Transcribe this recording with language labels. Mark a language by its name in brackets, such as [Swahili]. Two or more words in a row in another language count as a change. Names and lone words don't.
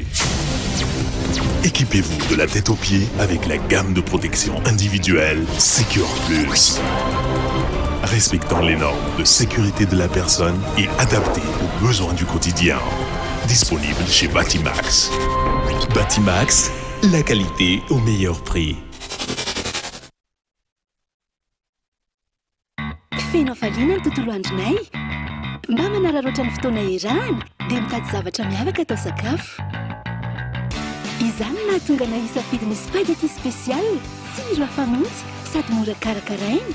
[French] Équipez-vous de la tête aux pieds avec la gamme de protection individuelle Secure Plus. Respectant les normes de sécurité de la personne et adaptées aux besoins du quotidien. Disponible chez Batimax. Batimax, la qualité au meilleur prix. [Malagasy] Feno afaliana ny tontolo andronay mba manararaotra ny fotoana irany dia mitady zavatra miavaka atao sakafo. Izany nahatonga na hisafidy ny spaghetti spécial tsiro hafa mihitsy sady mora karakaraina.